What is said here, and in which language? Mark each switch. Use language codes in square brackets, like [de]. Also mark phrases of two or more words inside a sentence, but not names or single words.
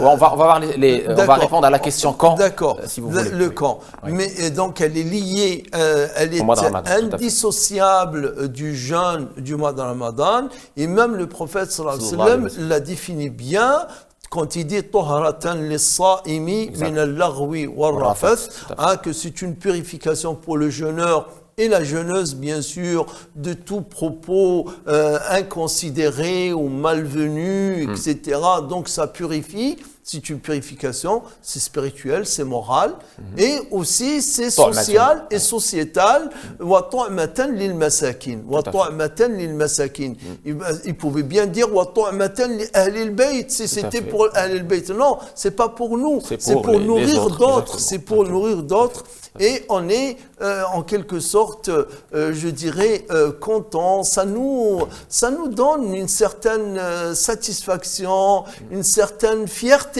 [fr] On va voir on va répondre à la question quand. D'accord. Si vous voulez. Le quand. Oui. Mais donc elle est liée, elle est indissociable du jeûne du mois de Ramadan. Et même le prophète [ar] صلى الله عليه وسلم [fr] l'a défini bien. Quand il dit [ar] طهرة للصائم من اللغو والرفث, [fr] que c'est une purification pour le jeûneur et la jeûneuse, bien sûr, de tout propos inconsidéré ou malvenu, etc. Donc ça purifie. C'est une purification, c'est spirituel, c'est moral, et aussi c'est social et sociétal. [ar] وطعمة للمساكين. وطعمة للمساكين. [fr] Il pouvait bien dire [ar] وطعمة لأهل البيت [fr] si c'était pour [ar] أهل البيت. [fr] Non, c'est pas pour nous, c'est pour nourrir d'autres, c'est pour nourrir d'autres. Et on est en quelque sorte, je dirais, content. Ça nous donne une certaine satisfaction, une certaine fierté.